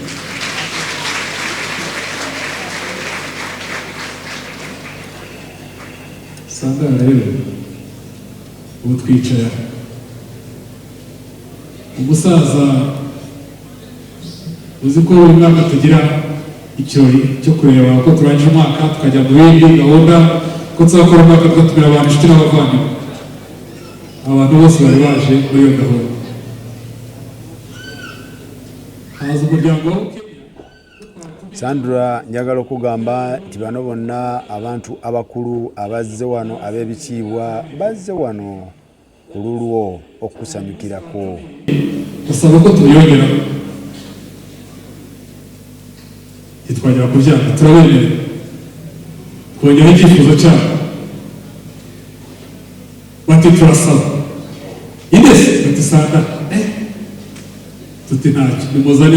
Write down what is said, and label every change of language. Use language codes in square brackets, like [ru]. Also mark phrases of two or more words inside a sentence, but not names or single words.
[rw] Sandra rero ubu twicara umusaza uzi ko buri mwaka tugira ikirori cyo kureba ko turangije umwaka tukajya mu bindi gahunda ko tuzakora umwaka tugatumira abantu inshuti n'abavandimwe. Abantu bose bari baje muri iyo gahunda haza umuryango wa [lg] Sandra njagala okugamba nti bano bonna abantu abakulu abazze wano ab'ebitiibwa bazze wano ku lulwo okusanyukirako. [rw] basaba ko tubiyongera twagera kubyanga turabemerera twongera icyifuzo cyabo bati turasaba indese bati Sandra tuti ntacyo nimuzane